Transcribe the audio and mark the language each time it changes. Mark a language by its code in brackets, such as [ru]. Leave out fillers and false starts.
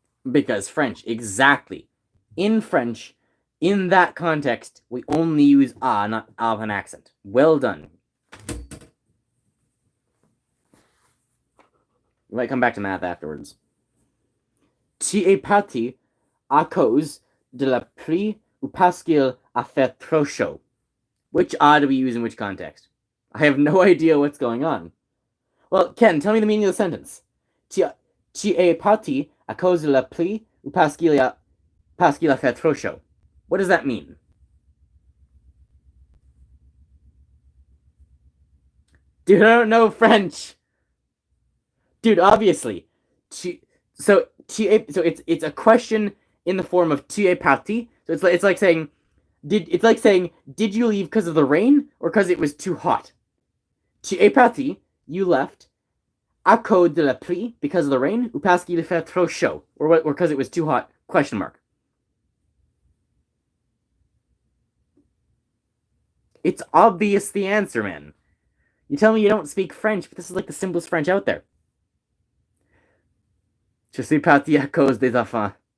[en] Because French, exactly. In French, in that context, we only use not with an accent. Well done. We might come back to math afterwards. [fr] Tu es parti à cause de la pluie ou parce qu'il a fait trop chaud. [en] Which do we use in which context? I have no idea what's going on. Well, Ken, tell me the meaning of the sentence. [fr] Tu es parti à cause de la pluie ou parce qu'il a fait trop chaud. [en] What does that mean? Dude, I don't know French. Dude, obviously. So it's a question in the form of tu es parti. So it's like saying, did you leave because of the rain or because it was too hot? [fr] Tu es parti, [en] you left. [fr] À cause de la pluie, [en] because of the rain, [fr] ou parce qu'il fait trop chaud, [en] or because it was too hot? Question mark. It's obvious the answer, man. You tell me you don't speak French, but this is like the simplest French out there. [fr] Je suis parti à cause des enfants.